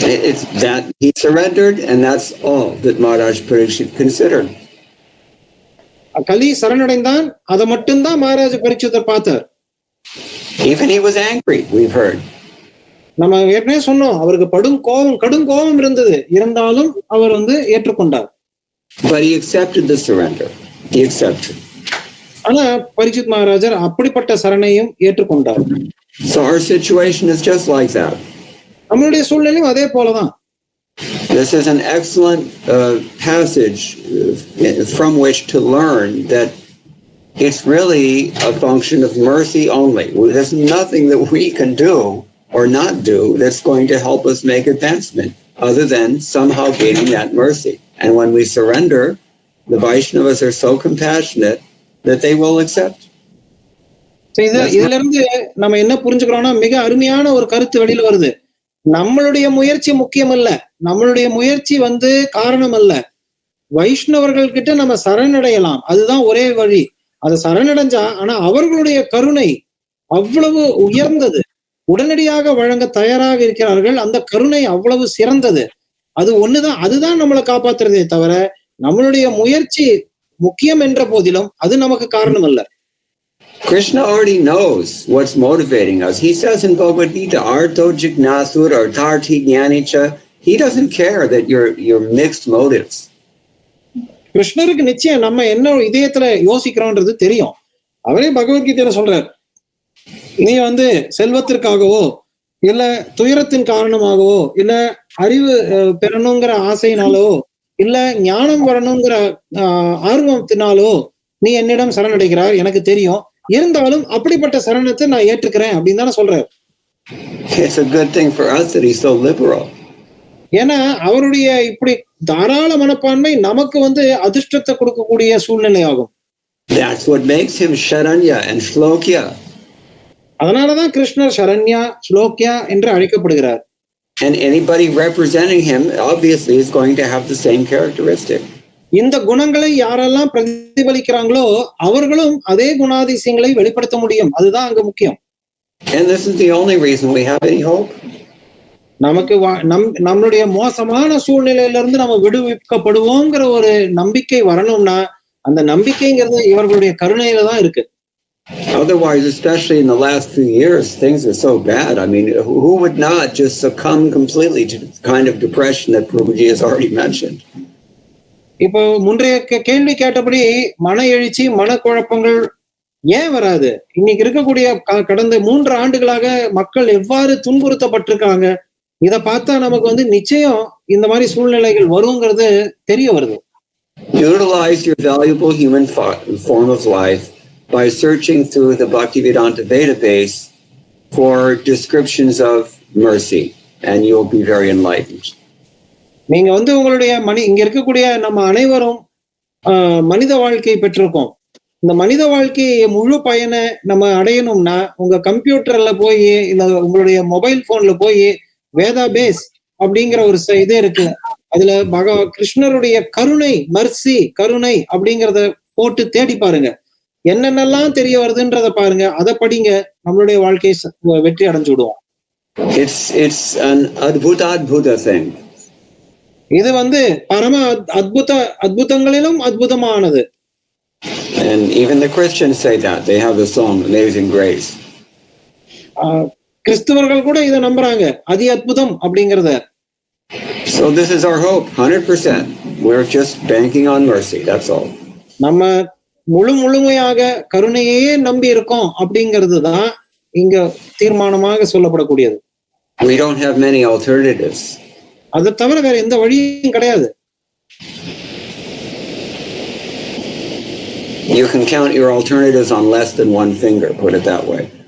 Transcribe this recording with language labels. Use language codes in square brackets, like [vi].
[en] It's that he surrendered, and that's all that Maharaj Parikshit considered. [ta] கலி சரணடைந்தான், அதை மட்டும்தான் மகாராஜ பரீட்சித்தர் பார்த்தார். [en] Even he was angry, we've heard. [ta] நம்ம ஏற்கனவே சொன்னோம், அவருக்கு கடும் கோபம் இருந்தது. இருந்தாலும் அவர் வந்து ஏற்றுக்கொண்டார். [en] But he accepted the surrender. He accepted. [ta] ஆனா பரீட்சித் மகாராஜர் அப்படிப்பட்ட சரணையும் ஏற்றுக்கொண்டார். [en] So our situation is just like that. [ta] நம்மளுடைய சூழ்நிலையும் அதே போலதான். [en] This is an excellent passage from which to learn that it's really a function of mercy only. There's nothing that we can do or not do that's going to help us make advancement other than somehow gaining that mercy. And when we surrender, the Vaishnavas are so compassionate that they will accept. [ta] இதுல இருந்து நம்ம என்ன புரிஞ்சுக்கிறோம்னா, மிக அருமையான ஒரு கருத்து வெளியில வருது. நம்மளுடைய முயற்சி முக்கியம் இல்ல, நம்மளுடைய முயற்சி வந்து காரணம் அல்ல. வைஷ்ணவர்கள் கிட்ட நம்ம சரணடையலாம், அதுதான் ஒரே வழி. அதை சரணடைஞ்சா, ஆனா அவர்களுடைய கருணை அவ்வளவு உயர்ந்தது, உடனடியாக வழங்க தயாராக இருக்கிறார்கள். அந்த கருணை அவ்வளவு சிறந்தது. அது ஒண்ணுதான், அதுதான் நம்மளை காப்பாத்துறதே தவிர நம்மளுடைய முயற்சி முக்கியம் என்ற போதிலும் அது நமக்கு காரணம் அல்ல. [en] Krishna already knows what's motivating us. He says in Bhagavat Gita, [sa] Arto Jignasur or Tarthi Jnanicha. [en] He doesn't care that you're mixed motives. [ta] கிருஷ்ணருக்கு நிச்சயம் நம்ம என்ன இதயத்துல யோசிக்கிறோம்ன்றது தெரியும். அவரே பகவத்கீதையில சொல்றார், நீ வந்து செல்வத்திற்காகவோ இல்ல துயரத்தின் காரணமாகவோ இல்ல அறிவு பெறணுங்கிற ஆசையினாலோ இல்ல ஞானம் வரணுங்கிற ஆர்வத்தினாலோ நீ என்னிடம் சரணடைகிறார், எனக்கு தெரியும். இருந்தாலும் அப்படிப்பட்ட சரணத்தை நான் ஏற்றுக்கிறேன் அப்படின்னு தானே சொல்றாரு. [en] It's a good thing for us that he's so liberal. [ta] ஏன்னா அவருடைய இப்படி தாராள மனப்பான்மை நமக்கு வந்து அதிர்ஷ்டத்தை கொடுக்கக்கூடிய சூழ்நிலை ஆகும். [en] That's what makes him Sharanya and Shlokya. [ta] அதனாலதான் கிருஷ்ணர் சரண்யா ஸ்லோக்யா என்று அழைக்கப்படுகிறார். [en] And anybody representing him obviously is going to have the same characteristic. [ta] இந்த குணங்களை யாரெல்லாம் பிரதிபலிக்கிறாங்களோ அவர்களும் அதே குணாதிசயங்களை வெளிப்படுத்த முடியும். அதுதான் அங்க முக்கியம். [en] And this is the only reason we have any hope. [ta] நமக்கு நம்மளுடைய மோசமான சூழ்நிலையில இருந்து நம்ம விடுவிக்கப்படுவோங்கிற ஒரு நம்பிக்கை வரணும்னா அந்த நம்பிக்கைங்கிறது இவர்களுடைய கருணையில தான் இருக்கு. [en] Otherwise, especially in the last few years, things are so bad. I mean, who would not just succumb completely to the kind of depression that Prabhuji has already mentioned? [ta] இப்போ முன்றைய கேள்வி கேட்டபடி மன எழுச்சி மனக்குழப்பங்கள் ஏன் வராது? இன்னைக்கு இருக்கக்கூடிய கடந்த 3 ஆண்டுகளாக மக்கள் எவ்வாறு துன்புறுத்தப்பட்டிருக்காங்க, இதை பார்த்தா நமக்கு வந்து நிச்சயம் இந்த மாதிரி சூழ்நிலைகள் வருங்கிறது தெரிய வருது. [en] Utilize your valuable human form of life by searching through the Bhaktivedanta database for descriptions of mercy, and you'll be very enlightened. [ta] நீங்க வந்து உங்களுடைய இங்க இருக்கக்கூடிய நம்ம அனைவரும் மனித வாழ்க்கை பெற்றிருக்கோம். இந்த மனித வாழ்க்கையை முழு பயனை நம்ம அடையணும்னா உங்க கம்ப்யூட்டர்ல போய் இல்ல உங்களுடைய மொபைல் போன்ல போய் வேதா பேஸ் அப்படிங்கிற ஒரு இது இருக்கு. அதுல கிருஷ்ணருடைய கருணை கருணை அப்படிங்கறத போட்டு தேடி பாருங்க. என்னென்னலாம் தெரிய வருதுன்றத பாருங்க, அதை படிங்க. நம்மளுடைய வாழ்க்கையை வெற்றி அடைஞ்சு விடுவோம். [en] It's an adbhuta thing. [ta] இது பரம அத்புதங்களிலும் அத்புதமானது. [en] And even the Christians say that. They have the song Amazing Grace. [ta] கிறிஸ்தவர்கள் கூட இதை நம்புறாங்க, அதி அத்புதம் அப்படிங்கறத. [en] So this is our hope, 100%. We're just banking on mercy, that's all. [ta] நம்ம முழுமையாக கருணையே நம்பி இருக்கோம் அப்படிங்கிறது தான் இங்க தீர்மானமாக சொல்லப்படக்கூடியது. [en] We don't have many alternatives. [ta] அதை தவிர வேற எந்த வழியும் கிடையாது. [en] You can count your alternatives on less than one finger, put it that way.